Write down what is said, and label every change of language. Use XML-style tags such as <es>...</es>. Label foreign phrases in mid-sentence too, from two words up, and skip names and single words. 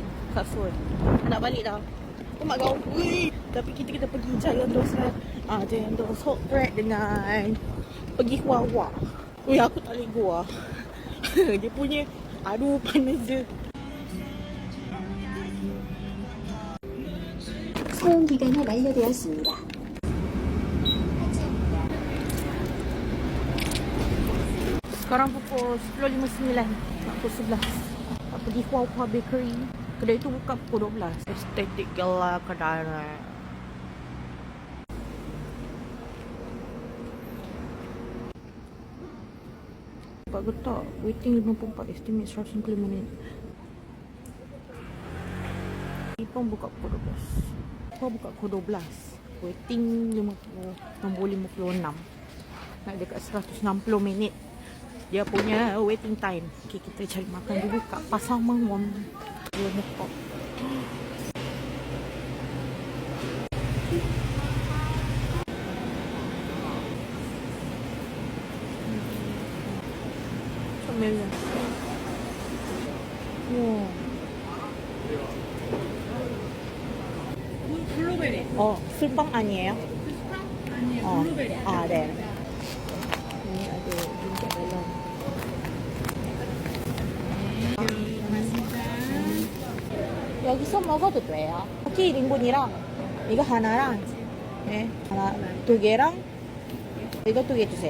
<ms>Kasut. Nak balik dah. Oh mak kau. Tapi kita pergi Giant Doors lah. Giant Doors</ms> <en>hot bread</en> <ms>dengan pergi Huawei. Ui, aku tak boleh go lah. Dia punya, aduh panas je.</ms> <ko>사용 기간이 만료되었습니다.</ko> <ms>Sekarang pukul 10.59. Pukul 11. Nak pergi Huawei Bakery. Kedai tu buka pukul 12. Estetik gila kedai ni. Pak getak. Waiting 54. Estimate 150 minit. Ipang buka pukul 12. Huawei buka pukul 12. Waiting 56. Nak dekat 160 minit. Dia punya</ms> <en>waiting time.</en> <ms>Okay, kita cari makan dulu kat Pasar Mangwon. Dia buka. Camera. Wow.</ms> <ko>블루베리. 술빵 아니에요? 아니에요. 블루베리. 네.</ko> <ms>Ini ada juga dalam.</ms> <ko>여기서 먹어도 돼요. 쿠키 1인분이랑 이거 하나랑 네, 하나 두 개랑 이거 두 개 주세요.</ko>